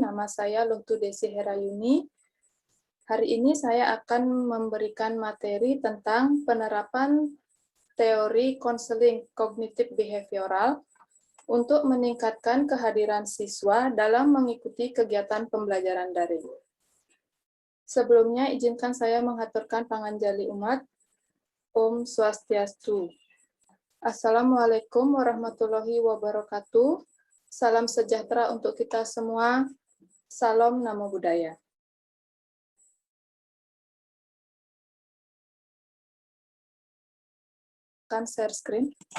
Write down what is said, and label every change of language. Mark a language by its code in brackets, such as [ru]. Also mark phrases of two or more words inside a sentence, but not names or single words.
[id] Nama saya Luhtu Desi Herayuni. Hari ini saya akan memberikan materi tentang penerapan teori konseling kognitif behavioral untuk meningkatkan kehadiran siswa dalam mengikuti kegiatan pembelajaran daring. Sebelumnya, izinkan saya menghaturkan [ban] panganjali umat. [sa] Om Swastiastu. [ar] السلام عليكم ورحمة الله وبركاته. [id] Salam sejahtera untuk kita semua. Salam [pi] Namo Buddhaya. [id] Akan [en] share screen.